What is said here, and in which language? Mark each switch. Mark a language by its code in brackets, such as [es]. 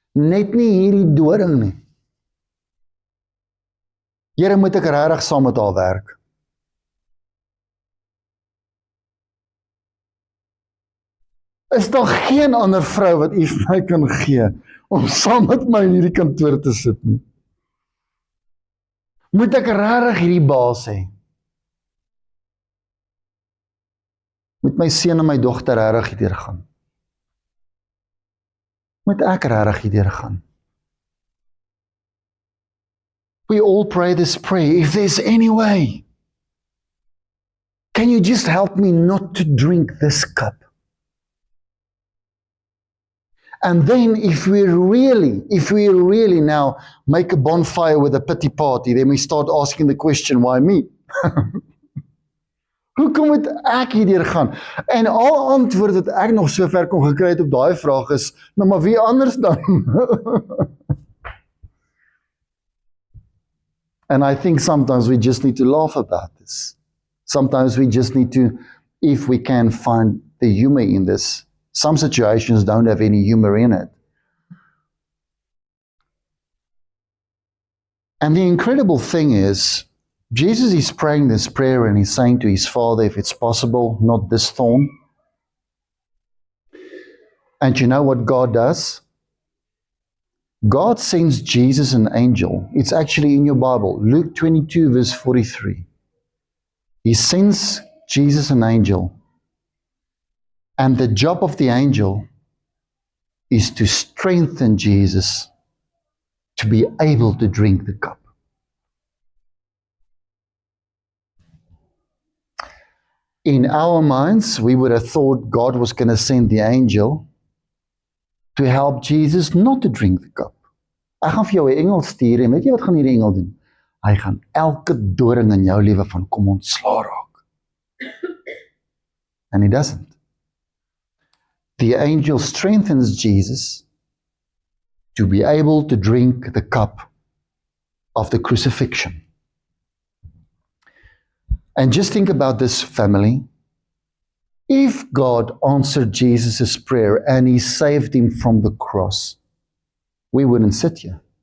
[af] Net nie hierdie doring nie. Here, moet ek regtig saam met haar werk? Is daar geen ander vrou wat u vir my kan gee om saam met my in hierdie kantoor te sit nie? Moet ek regtig hierdie baas hê? Moet my seun en my dogter regtig hierdeur gaan? Moet ek regtig hierdeur gaan? [en] We all pray this prayer. If there's any way, can you just help me not to drink this cup? And then if we really now make a bonfire with a pity party, then we start asking the question, why me? [af] Hoekom moet ek hierdeur gaan? En al antwoord wat ek nog so ver kon gekry het op daai vraag is, nou maar wie anders dan? [en] And I think sometimes we just need to laugh about this. Sometimes we just need to, if we can find the humor in this. Some situations don't have any humor in it. And the incredible thing is, Jesus is praying this prayer and he's saying to his Father, if it's possible, not this thorn. And you know what God does? God sends Jesus an angel. It's actually in your Bible, Luke 22 verse 43. He sends Jesus an angel. And the job of the angel is to strengthen Jesus to be able to drink the cup. In our minds, we would have thought God was going to send the angel to help Jesus not to drink the cup. [af] Ek gaan vir jou 'n engel stuur en weet jy wat gaan hierdie engel doen? Hy gaan elke doring in jou lewe van kom ontslaa raak. [en] And he doesn't. The angel strengthens Jesus to be able to drink the cup of the crucifixion. And just think about this, family. If God answered Jesus' prayer and he saved him from the cross, we wouldn't sit here.